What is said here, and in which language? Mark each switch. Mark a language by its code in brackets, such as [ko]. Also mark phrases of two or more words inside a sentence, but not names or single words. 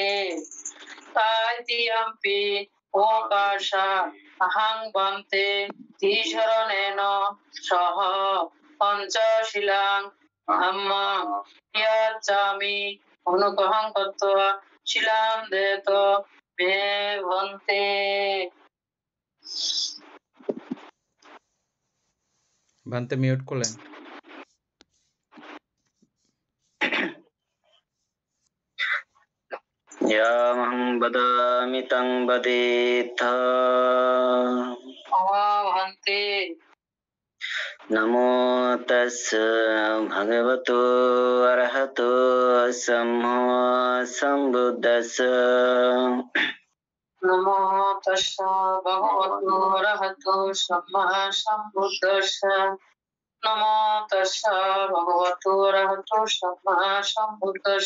[pi] তৃতীয়াম্পি ওকাশা অহং ভান্তে ঈশ্বরেণ সহ পঞ্চশীলাং ধাম্মাং ইয়াচ্ছামি অনুগ্রহং কত্বা শিলান্দেত মে ভান্তে। [bn] ভান্তে মিউট করলেন। [pi] यामहं वदामि तं वदेत्थ। भान्ते। नमो तस्स भगवतो अरहतो सम्मा सम्बुद्धस्स। नमो तस्स भगवतो अरहतो सम्मा सम्बुद्धस्स। नमो तस्स भगवतो अरहतो सम्मा सम्बुद्धस्स।